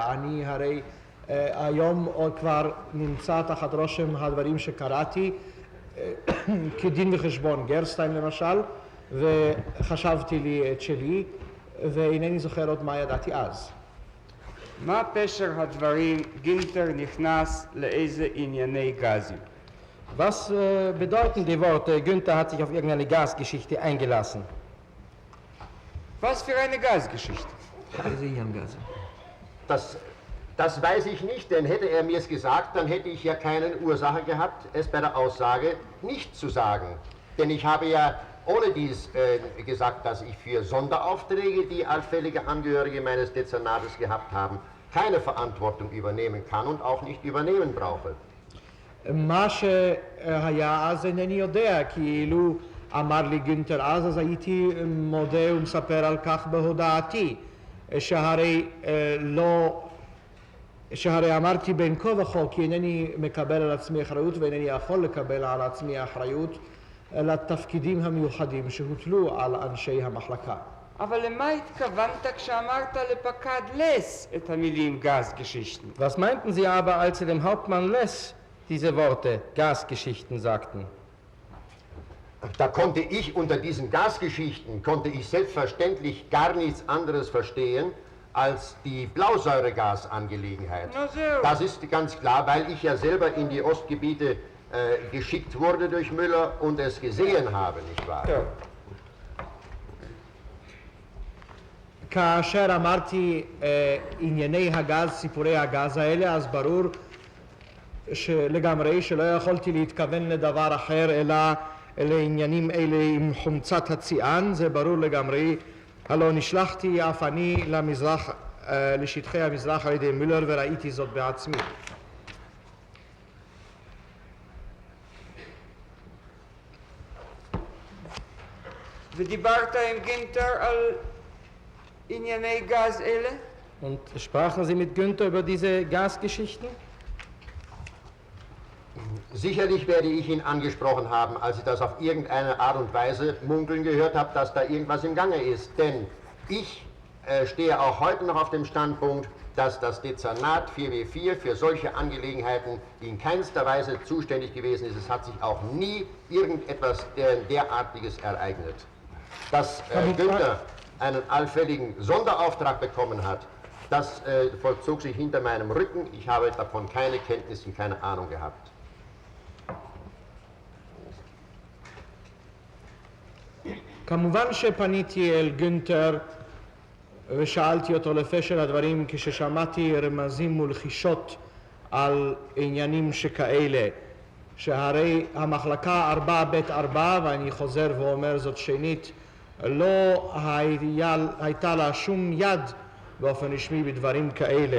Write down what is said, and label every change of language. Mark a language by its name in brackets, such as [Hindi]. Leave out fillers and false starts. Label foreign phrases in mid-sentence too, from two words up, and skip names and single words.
[Hebrew] אני הרי היום עוד כבר נמצא תחת רושם הדברים שקראתי, כדין וחשבון גרסטיין למשל, וחשבתי לי את שלי, ואינני זוכר עוד מה ידעתי אז. מה פשר הדברים גינטר נכנס לאיזה ענייני גזים? [German] Was bedeuten die Worte, Günther hat sich auf irgendeine Gasgeschichte eingelassen? Was für eine Gasgeschichte? Das weiß ich nicht, denn hätte er mir es gesagt, dann hätte ich ja keine Ursache gehabt, es bei der Aussage nicht zu sagen. Denn ich habe ja ohne dies gesagt, dass ich für Sonderaufträge, die allfällige Angehörige meines Dezernates gehabt haben, keine Verantwortung übernehmen kann und auch nicht übernehmen brauche. [Hebrew] מה שהיה אז אינני יודע, כי אילו אמר לי גונטר אז הייתי מודה ומספר על כך בהודעתי, שהרי אמרתי בין כה וכה כי אינני מקבל על עצמי אחריות ואינני יכול לקבל על עצמי אחריות לתפקידים המיוחדים שהוטלו על אנשי המחלקה. אבל למה התכוונת כשאמרת לפקד לס את המילים גז-Geschichten? [German] Was meinten Sie aber, als Sie dem Hauptmann Less diese Worte Gasgeschichten sagten? Da konnte ich unter diesen Gasgeschichten, konnte ich selbstverständlich gar nichts anderes verstehen als die Blausäuregasangelegenheit. Das ist ganz klar, weil ich ja selber in die Ostgebiete geschickt wurde durch Müller und es gesehen habe, nicht wahr? Ja. [Hebrew] כאשר אמרתי ענייני הגז, סיפורי הגז האלה, אז ברור לגמרי שלא יכולתי להתכוון לדבר אחר אלא לעניינים אלה עם חומצת הציאן, זה ברור לגמרי. הלא נשלחתי אף אני לשטחי המזרח על ידי מולר וראיתי זאת בעצמי. ודיברת עם גינטר על ענייני גז אלה? [German] Und sprachen Sie mit Günther über diese Gasgeschichten? Sicherlich werde ich ihn angesprochen haben, als ich das auf irgendeine Art und Weise munkeln gehört habe, dass da irgendwas im Gange ist. Denn ich stehe auch heute noch auf dem Standpunkt, dass das Dezernat 4W4 für solche Angelegenheiten in keinster Weise zuständig gewesen ist. Es hat sich auch nie irgendetwas derartiges ereignet. Dass Günther einen allfälligen Sonderauftrag bekommen hat, das vollzog sich hinter meinem Rücken. Ich habe davon keine Kenntnis und keine Ahnung gehabt. [Hebrew] כמובן שפניתי אל גונטר ושאלתי אותו לפשר הדברים כששמעתי רמזים ולחישות על עניינים שכאלה, שהרי המחלקה 4ב4, ואני חוזר ואומר זאת שנית, לא הייתה לה שום יד באופן רשמי בדברים כאלה.